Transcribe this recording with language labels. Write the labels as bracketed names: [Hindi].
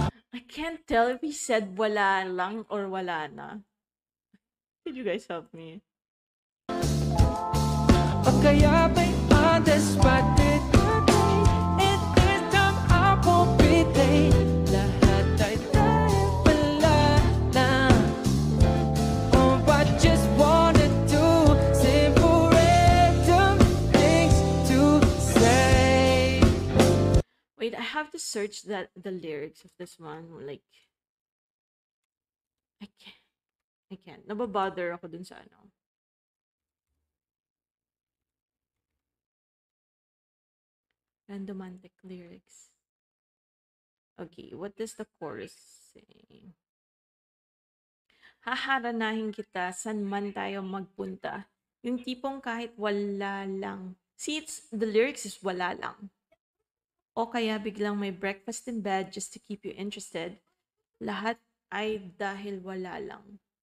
[English] I can't tell if he said wala lang or wala na. Could you guys help me? [Filipino] kaya ba'y [English] on the spot today? And this time I won't be late. [Filipino] Lahat ay dahil wala lang. [English] Oh, I just wanna do simple random things to say. Wait, I have to search the lyrics of this one. Like, I can't. [Filipino] Nababother ako dun sa ano. [English] Randomantic lyrics. Okay, what does the chorus say? [Filipino] Haharanahin kita san man tayo magpunta. Yung tipong kahit wala lang. [English] See, the lyrics is [Filipino] wala lang. O kaya biglang may [English] breakfast in bed just to keep you interested. [Filipino] Lahat ay dahil wala lang.